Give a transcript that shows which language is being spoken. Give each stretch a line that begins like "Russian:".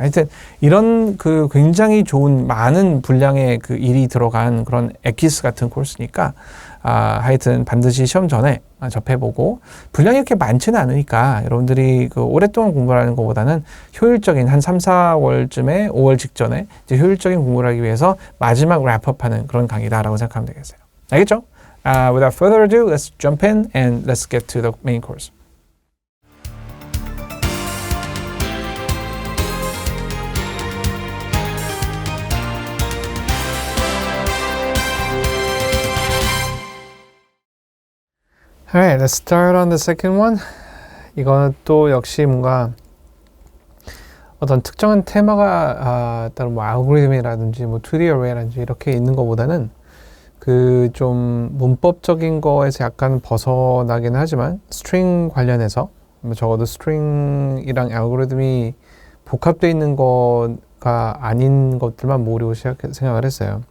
Korean: 하여튼 이런 그 굉장히 좋은 많은 분량의 그 일이 들어간 그런 엑기스 같은 코र्스니까 하여튼 반드시 시험 전에 접해보고 분량이 이렇게 많지는 않으니까 여러분들이 그 오랫동안 공부하는 것보다는 효율적인 한 3, 4월쯤에 5월 직전에 이제 효율적인 공부를 하기 위해서 마지막 랩업하는 그런 강의다라고 생각하면 되겠어요. 알겠죠?
English: Without further ado, let's jump in and let's get to the main course. Alright, let's start on the second one.
Korean: 이거는 또 역시 뭔가 어떤 특정한 테마가 따로 뭐 알고리즘이라든지 뭐 2D array라든지 이렇게 있는 것보다는 그 좀 문법적인 거에서 약간 벗어나긴 하지만 스트링 관련해서 적어도 스트링이랑 알고리즘이 복합되어 있는 거가 아닌 것들만 모으려고 생각을 했어요.